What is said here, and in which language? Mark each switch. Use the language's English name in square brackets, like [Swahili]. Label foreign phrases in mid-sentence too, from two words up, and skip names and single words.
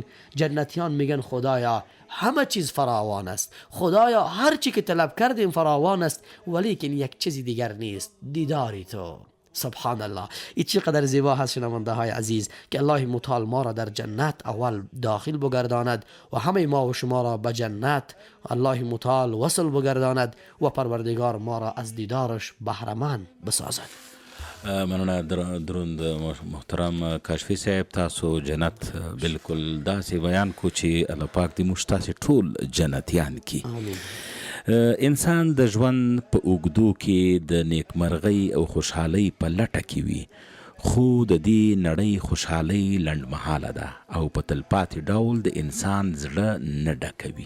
[Persian] جنتیان میگن خدایا همه چیز فراوان است، خدایا هر چی که طلب کردیم فراوان است، ولیکن یک چیزی دیگر نیست، دیداری تو. [Arabic] سبحان الله. [Persian] این چقدر زیبا هست شنونده های عزیز که الله متعال ما را در جنت اول داخل بگرداند و همه ما و شما را به جنت الله متعال وصل بگرداند و پروردگار ما را از دیدارش بهره‌مند بسازد. [Pashto] مننه دروند محترم کاشفی صاحب، تاسو جنت بالکل داسې بیان کو چې الله پاک دې موږ تاسې ټول جنتیان کی. انسان د ژوند په اوږدو کې د نیکمرغۍ او خوشحالۍ په لټه کې وي، خو د دې نړۍ خوشحالۍ لنډمهاله ده او په تلپاتې ډول د انسان زړه نه ډکوي.